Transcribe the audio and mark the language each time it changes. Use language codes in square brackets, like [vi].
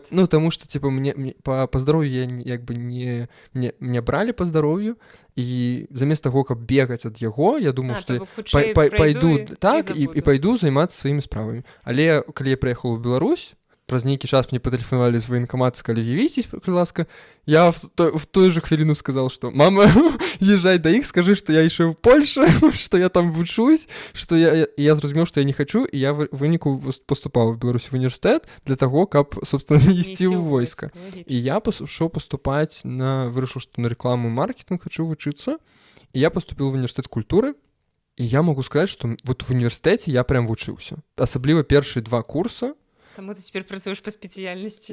[be] Таму што мне па здароўю не бралі па здароўю, і замест таго, каб бегаць ад яго, я думаў, што пайду так і пайду займацца сваімі справамі. Але калі я прыехаў у Беларусь, праз нейкі час мне патэлефанавалі з военкамата, сказалі: «Явіцесь, будь ласка». [ru] Я в тую же хвіліну сказал, что: «Мама, езжай до их, скажи, что я еще в Польше, что я там вучусь, что я зразумеў, что я не хочу, и я в выніку поступаў в Беларусь в універсітэт для того, каб, собственно, ісці ў войска. [be] І я пішоў паступаць вырашыў, што на рекламу і маркетинг хочу вучыцца, і [ru] я поступил [be] в універсітэт культуры. [ru] І я могу сказать, что вот в універсітэце я прям вучыўся. [be] Асабліва першыя 2 курса. Таму ты цяпер працуеш па спецыяльнасці?